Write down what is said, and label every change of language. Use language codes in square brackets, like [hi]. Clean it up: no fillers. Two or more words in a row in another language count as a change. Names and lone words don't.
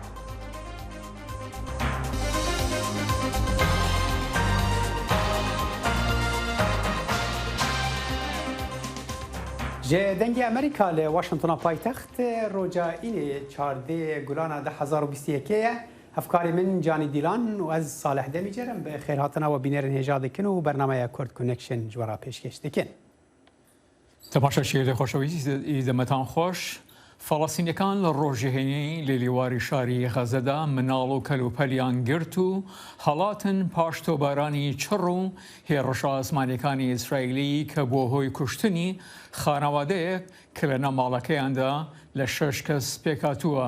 [ku] Ji dengê Amerîka li Washingtona paytext roja înê çardê gulana 2021 ye. Hevkarê min Canî Dîlan û ez Salih Demî cerim bi xêrhatina we bînerên hêja dikin û bernameya Kurd Connection ji we re pêşkêş dikin. [ckb] تەماشاچیێکی خۆشەویستی دەمەتان خۆش فەڵەستینیەکان لە ڕۆژێهێنی لە لێواری شاری غەزەدا مناڵ و کەلوپەلیان گرت و هەڵاتن پاش تۆبارانی چڕ و هێڕەشە ئاسمانیەکانی ئیسرائیلی کە بۆ هۆی کوشتنی خانەوادەیەک کە لە نەماڵەکەیاندا لە 6 کەس پێکاتووە.